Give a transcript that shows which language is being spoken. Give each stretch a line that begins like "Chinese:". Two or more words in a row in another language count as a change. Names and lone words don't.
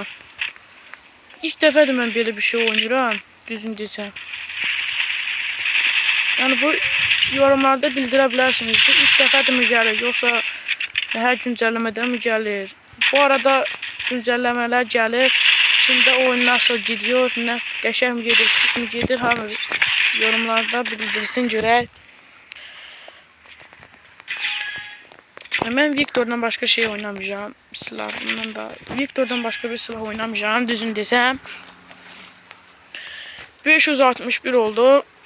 Azerbaijani: İlk dəfədir mən belə bir şey oynayıram. Düzün desəm. Yəni bu yorumlarda bildirə bilərsiniz. Bu ilk dəfədir mi gəlir, yoxsa hər güncəlləmədən mi gəlir? Bu arada güncəlləmələr gəlir.
Turkish: Şimdi oyun nasıl gidiyor,
Azerbaijani: nə qəşəng mi gedir, pis mi gedir, hamı yorumlarda bildirsin görək. Mən Viktordan başqa şey oynamayacağım. Silah bundan da. Viktordan başqa bir silah oynamayacağım, düzün desəm. 561 oldu.